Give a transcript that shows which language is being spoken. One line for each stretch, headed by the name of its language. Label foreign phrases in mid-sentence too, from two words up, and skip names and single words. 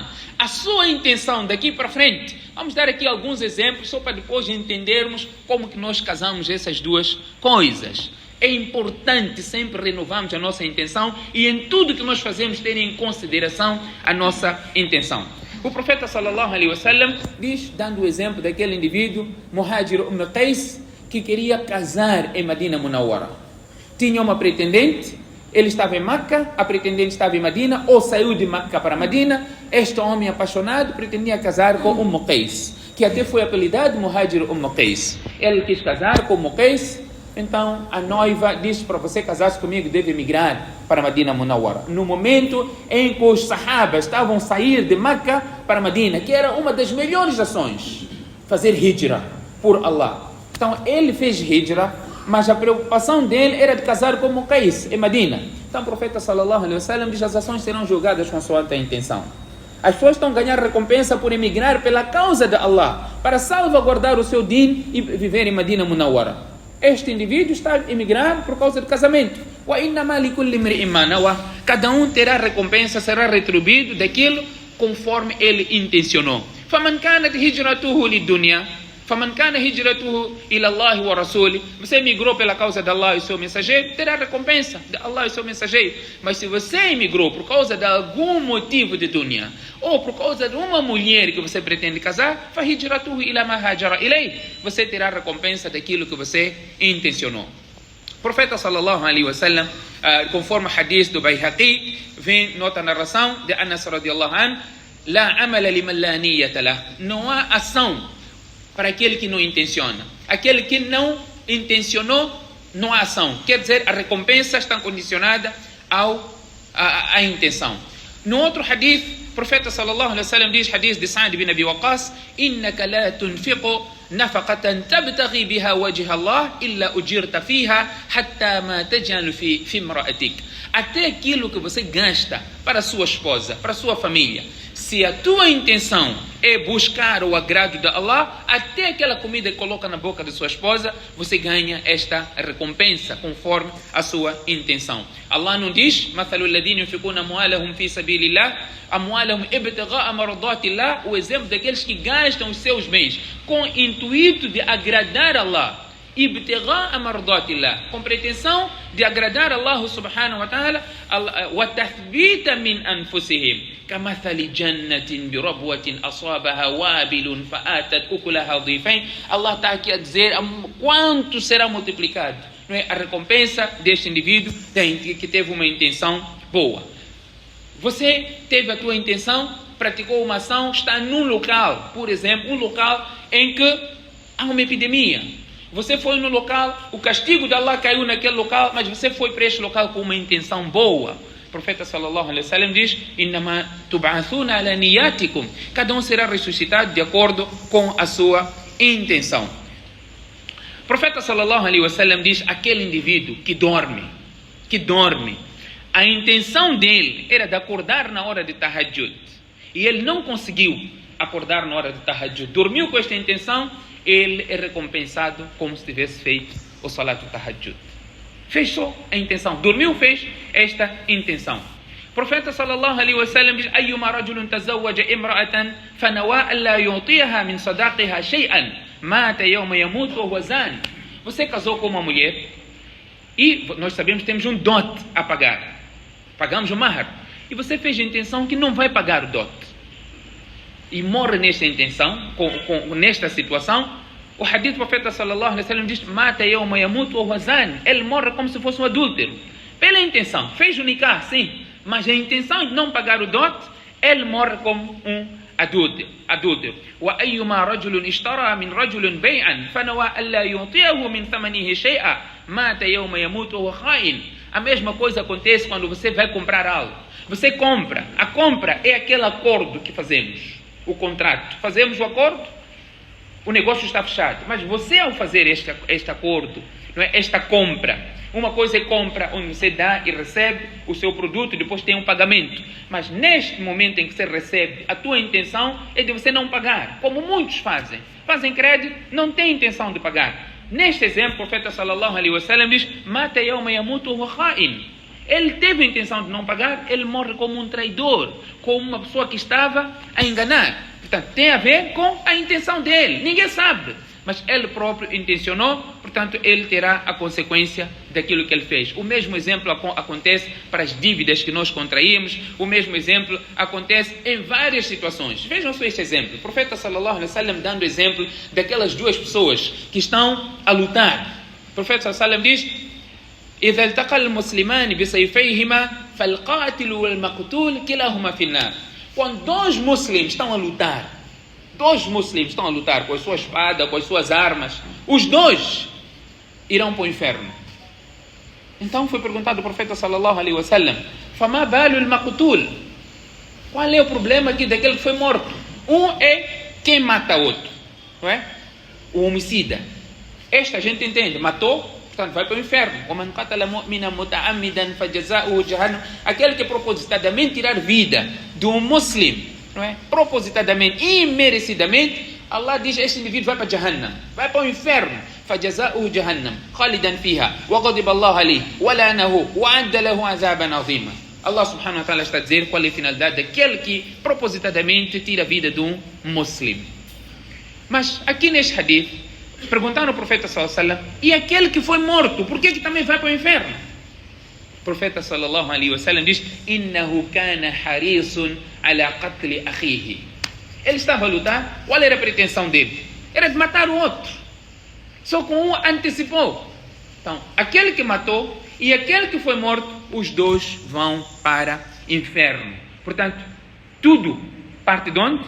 Portuguese: A sua intenção daqui para frente. Vamos dar aqui alguns exemplos, só para depois entendermos como que nós casamos essas duas coisas. É importante sempre renovarmos a nossa intenção e em tudo que nós fazemos ter em consideração a nossa intenção. O profeta
Arabic: صلى الله عليه وسلم
Portuguese: diz, dando o exemplo daquele indivíduo, Muhajir Qais, que queria casar em Medina Munawwara. Tinha uma pretendente, ele estava em Meca, a pretendente estava em Medina, ou saiu de Meca para Medina. Este homem apaixonado pretendia casar com Qais, que até foi apelidado Muhajir Qais. Ele quis casar com Qais. Então a noiva disse, para você casar-se comigo deve emigrar para Medina Munawwara. No momento em que os sahabas estavam a sair de Meca para Medina, que era uma das melhores ações, fazer hijra por Allah. Então ele fez hijra, mas a preocupação dele era de casar com Qais em Medina. Então o profeta
Arabic: صلى الله عليه وسلم
Portuguese: diz, as ações serão julgadas consoante a intenção. As pessoas estão a ganhar recompensa por emigrar pela causa de Allah, para salvaguardar o seu din e viver em Medina Munawwara. Este indivíduo está a emigrar por causa do casamento. Cada um terá recompensa, será retribuído daquilo conforme ele intencionou.
Arabic: فَمَنْ كَانَتْ هِجْرَتُهُ لِلدُّنْيَا فَمَنْ كَانَ هِجْرَتُهُ إِلَى اللَّهِ وَرَسُولِهِ.
Portuguese: Você emigrou pela causa de Allah e seu mensageiro, terá recompensa de Allah e seu mensageiro. Mas se você emigrou por causa de algum motivo de dunya, ou por causa de uma mulher que você pretende casar,
Arabic: فَهِجْرَتُهُ إِلَى مَا هَاجَرَ إِلَيْهِ.
Portuguese: Você terá recompensa daquilo que você intencionou. O profeta
Arabic: صلى الله عليه وسلم,
Portuguese: conforme o hadith do Bayhaqi, vem nota narração de Anas
Arabic: رضي الله عنه, لا عمل لمن لا نية له.
Portuguese: Não há ação para aquele que não intenciona. Aquele que não intencionou, não há ação. Quer dizer, a recompensa está condicionada à intenção. No outro hadith, o profeta
Arabic: صلى الله عليه وسلم
Portuguese: diz, hadith de Sa'd bin Abi Waqqas,
Arabic: إنك لا تنفق نفقة تبتغي بها وجه الله إلا أجرت فيها حتى ما تجعل في امرأتك.
Portuguese: Até aquilo que você gasta para sua esposa, para sua família, se a tua intenção é buscar o agrado de Allah, até aquela comida que coloca na boca de sua esposa, você ganha esta recompensa conforme a sua intenção. Allah não diz,
Arabic: مثل الذين ينفقون أموالهم في سبيل الله أموالهم ابتغاء مرضات الله,
Portuguese: o exemplo daqueles que gastam os seus bens com o intuito de agradar Allah,
Arabic: ابتغاء مرضات الله,
Portuguese: com pretensão de agradar Allah
Arabic: سبحانه وتعالى. وَتَثْبِيتًا مِنْ أَنفُسِهِمْ كَمَثَلِ جَنَّةٍ بِرَبْوَةٍ أَصَابَهَا وَابِلٌ فَآتَتْ أُكُلَهَا ضِيفَيْنِ.
Portuguese: Allah está aqui a dizer quanto será multiplicado, não é? A recompensa deste indivíduo que teve uma intenção boa. Você teve a tua intenção, praticou uma ação, está num local, por exemplo, um local em que há uma epidemia. Você foi no local, o castigo de Allah caiu naquele local, mas você foi para este local com uma intenção boa. O profeta
Arabic: صلى الله عليه وسلم
Portuguese: diz:
Arabic: "إنما تبعثون على نياتكم."
Portuguese: Cada um será ressuscitado de acordo com a sua intenção. O profeta
Arabic: صلى الله عليه وسلم
Portuguese: diz: aquele indivíduo que dorme, a intenção dele era de acordar na hora de tahajjud, e ele não conseguiu acordar na hora de tahajjud, dormiu com esta intenção, ele é recompensado como se tivesse feito o
Arabic: صلاة تهجد.
Portuguese: Fez só a intenção, dormiu, fez esta intenção. O profeta
Arabic: صلى الله عليه وسلم
Portuguese: diz:
Arabic: "أيما رجل تزوج امرأة فنوى أن لا يعطيها من صداقها شيئا مات يوم يموت وهو زان."
Portuguese: Você casou com uma mulher e nós sabemos que temos um dote a pagar. Pagamos o mahar. E você fez a intenção que não vai pagar o dote. E morre nesta intenção, nesta situação. O hadith do profeta
Arabic: صلى الله عليه وسلم
Portuguese: diz:
Arabic: "مات يوم يموت وهو زان."
Portuguese: Ele morre como se fosse um adúltero. Pela intenção, fez o nikah, sim, mas a intenção de não pagar o dote, ele morre como um adúltero.
Arabic: وأيما رجل اشترى من رجل بيعا فنوى ألا يعطيه من ثمنه شيئا مات يوم يموت وهو خائن.
Portuguese: A mesma coisa acontece quando você vai comprar algo. Você compra. A compra é aquele acordo que fazemos. O contrato. Fazemos o acordo, o negócio está fechado. Mas você, ao fazer este acordo, não é? Esta compra, uma coisa é compra onde você dá e recebe o seu produto e depois tem um pagamento. Mas neste momento em que você recebe, a tua intenção é de você não pagar, como muitos fazem. Fazem crédito, não têm intenção de pagar. Neste exemplo, o profeta
Arabic: صلى الله عليه وسلم
Portuguese: diz:
Arabic: "مات يوم يموت وخائن."
Portuguese: Ele teve a intenção de não pagar, ele morre como um traidor, como uma pessoa que estava a enganar. Portanto, tem a ver com a intenção dele. Ninguém sabe, mas ele próprio intencionou, portanto, ele terá a consequência daquilo que ele fez. O mesmo exemplo acontece para as dívidas que nós contraímos, o mesmo exemplo acontece em várias situações. Vejam só este exemplo. O profeta
Arabic: صلى الله عليه وسلم
Portuguese: dando exemplo daquelas duas pessoas que estão a lutar. O profeta
Arabic: صلى الله عليه وسلم
Portuguese: diz:
Arabic: إذا التقى المسلمان بسيفيهما فالقاتل والمقتول كلاهما في النار.
Portuguese: Quando dois muslims estão a lutar com a sua espada, com as suas armas, os dois irão para o inferno. Então foi perguntado ao profeta
Arabic: صلى الله عليه وسلم: فما بال المقتول?
Portuguese: Qual é o problema aqui daquele que foi morto? Um é quem mata outro, não é? O homicida. Esta a gente entende, matou, portanto vai para o inferno.
Arabic: وَمَنْ قَتَلَ مُؤْمِنًا مُتَعَمِّدًا فَجَزَاؤُهُ جَهَنَّمُ.
Portuguese: Aquele que propositadamente tirar vida de um muslim, não é? Propositadamente, imerecidamente, Allah diz: este indivíduo vai para Jahannam, vai para o inferno.
Arabic: فَجَزَاؤُهُ جَهَنَّمُ خَالِدًا فِيهَا وَغَضِبَ اللَّهُ عَلَيْهِ وَلَعَنَهُ وَأَعَدَّ لَهُ عَذَابًا عَظِيمًا.
Portuguese: Allah
Arabic: سبحانه وتعالى
Portuguese: está a dizer qual é a finalidade daquele que propositadamente tira a vida de um muslim. Mas aqui neste hadith perguntaram ao profeta
Arabic: صلى الله عليه وسلم:
Portuguese: e aquele que foi morto, por que também vai para o inferno? O profeta
Arabic: صلى الله عليه وسلم
Portuguese: diz:
Arabic: إنه كان حريص على قتل أخيه.
Portuguese: Ele estava a lutar. Qual era a pretensão dele? Era de matar o outro. Só que um antecipou. Então, aquele que matou e aquele que foi morto, os dois vão para o inferno. Portanto, tudo parte de onde?